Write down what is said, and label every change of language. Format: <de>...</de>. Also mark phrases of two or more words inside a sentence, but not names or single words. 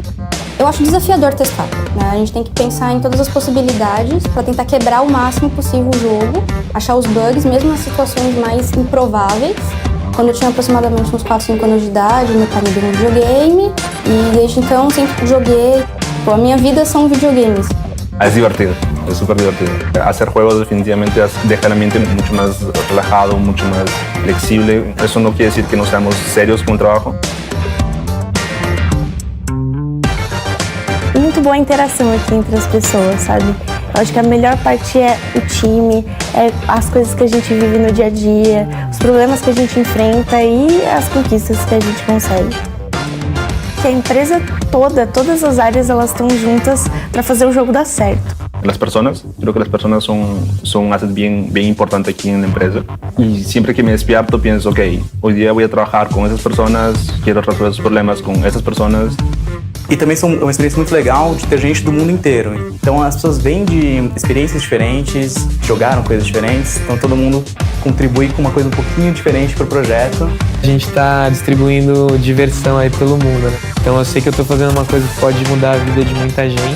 <pt>Eu acho desafiador testar, né? A gente tem que pensar em todas as possibilidades para tentar quebrar o máximo possível o jogo, achar os bugs, mesmo nas situações mais improváveis. Quando eu tinha aproximadamente uns 4, 5 anos de idade, meu pai me deu um videogame e desde então sempre joguei. A minha vida são videogames.</pt> <es>Es divertido, es súper divertido. Hacer juegos definitivamente deja la mente mucho más relajado, mucho más flexible. Eso no quiere decir que no seamos serios con el trabajo.</es> <pt>Muito boa interação aqui entre as pessoas, sabe? Eu acho que a melhor parte é o time, é as coisas que a gente vive no dia a dia, os problemas que a gente enfrenta e as conquistas que a gente consegue. Que a empresa toda, todas as áreas, elas estão juntas para fazer o jogo dar certo.</pt> <es>Las personas, creo que las personas son un asset bien importante aquí en la empresa. Y siempre que me despierto pienso, ok, hoy día voy a trabajar con esas personas, quiero resolver esos problemas con esas personas.</es> <pt>E também são uma experiência muito legal de ter gente do mundo inteiro. Então as pessoas vêm de experiências diferentes, jogaram coisas diferentes, então todo mundo contribui com uma coisa um pouquinho diferente para o projeto. A gente está distribuindo diversão aí pelo mundo, né? Então eu sei que eu estou fazendo uma coisa que pode mudar a vida de muita gente.</pt>